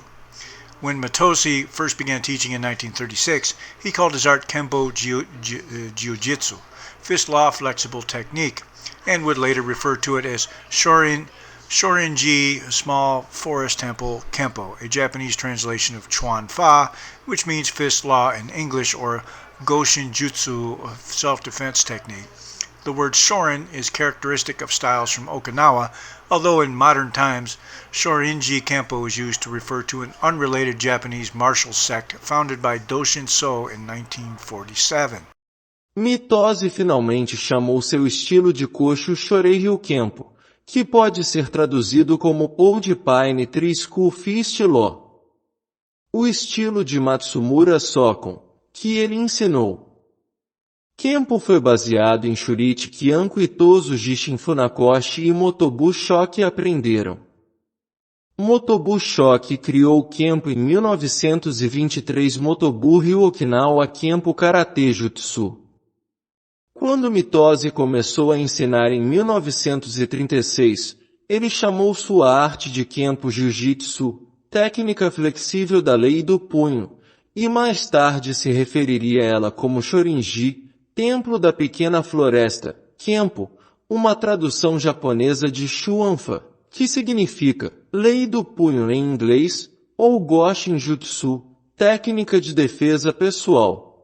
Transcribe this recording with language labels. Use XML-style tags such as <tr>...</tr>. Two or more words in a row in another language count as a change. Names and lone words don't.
<en>When Mitose first began teaching in 1936, he called his art Kempo Jiu-Jitsu, fist law flexible technique, and would later refer to it as Shorinji Small Forest Temple Kempo, a Japanese translation of Chuan Fa, which means fist law in English, or Goshin Jutsu, self-defense technique. The word Shorin is characteristic of styles from Okinawa, although in modern times, Shorinji Kempo is used to refer to an unrelated Japanese martial sect founded by Doshin So in 1947.</en> <pt>Mitose finalmente chamou seu estilo de Koshu Shorei Ryu Kempo, que pode ser traduzido como</pt> <en>Old Pine Tree School Fist Law.</en> <pt>O estilo de Matsumura Sokon, que ele ensinou. Kempo foi baseado em Shurite que Anko Itosu Jishin Funakoshi e Motobu Shoki aprenderam. Motobu Shoki criou Kempo em 1923. Motobu Ryu Okinawa Kempo Karate Jutsu. Quando Mitose começou a ensinar em 1936, ele chamou sua arte de Kempo Jiu-Jitsu, técnica flexível da lei do punho, e mais tarde se referiria a ela como Shorinji, Templo da Pequena Floresta, Kempo, uma tradução japonesa de Shuanfa, que significa lei do punho em inglês, ou Goshin Jutsu, técnica de defesa pessoal.</pt>